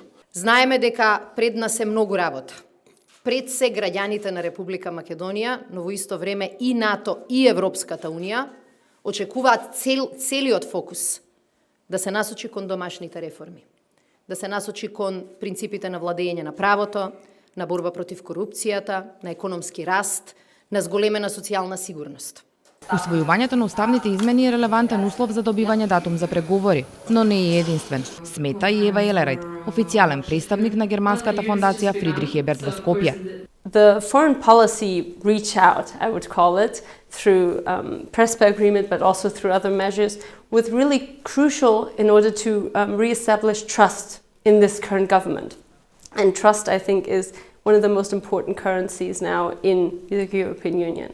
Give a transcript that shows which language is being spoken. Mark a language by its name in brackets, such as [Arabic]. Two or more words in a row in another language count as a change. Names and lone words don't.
[Macedonian] Знаеме дека пред нас е многу работа. Пред се граѓаните на Република Македонија, но во исто време и НАТО и Европската Унија очекуваат целиот фокус да се насочи кон домашните реформи, да се насочи кон принципите на владење на правото, на борба против корупцијата, на економски раст, на зголемена социјална сигурност. Усвојувањето на уставните измени е релевантен услов за добивање датум за преговори, но не е единствен, смета и Ева Елерајт, официјален представник на германската фондација Фридрих Еберт во Скопје. [English] The foreign policy reach out, I would call it, through Prespa agreement, but also through other measures, was really crucial in order to re-establish trust in this current government. And trust, I think, is one of the most important currencies now in the European Union.